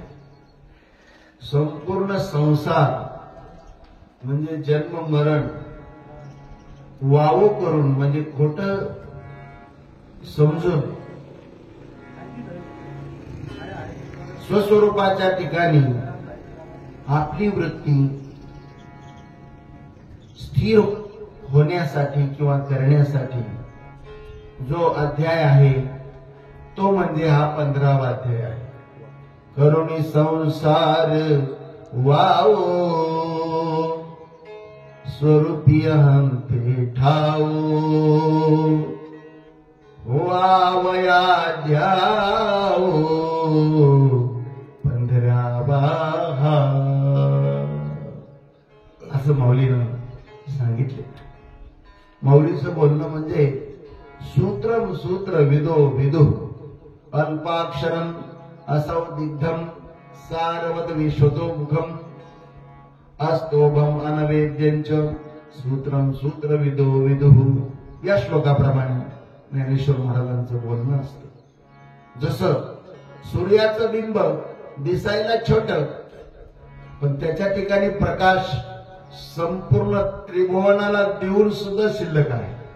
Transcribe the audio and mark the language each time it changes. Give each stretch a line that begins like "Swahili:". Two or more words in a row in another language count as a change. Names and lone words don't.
Marathi: संपूर्ण संसार म्हणजे जन्म मरण वावो करून म्हणजे खोटं समजून स्वस्वरूपाच्या ठिकाणी आपली वृत्ती स्थिर होण्यासाठी किंवा करण्यासाठी जो अध्याय आहे तो म्हणजे हा 15वा अध्याय आहे। करुणी संसार वाओ स्वरूपी अहं ते ठाओ वावया ध्याओ 15वा असं माऊलीनं सांगितले। माऊलीचं बोलणं म्हणजे
Sanskrit: सूत्रम सूत्र विदो विदु अल्पाक्षरम असौदिग्धम सारवत विश्वतो मुखम अस्तोभम अनवेद्यंच सूत्रम सूत्र विदो विदु
Marathi: या श्लोकाप्रमाणे ज्ञानेश्वर महाराजांचं बोलणं असतं। जसं सूर्याचं बिंब दिसायला छोटं पण त्याच्या ठिकाणी प्रकाश संपूर्ण त्रिभुवनाला देऊन सुद्धा शिल्लक आहे।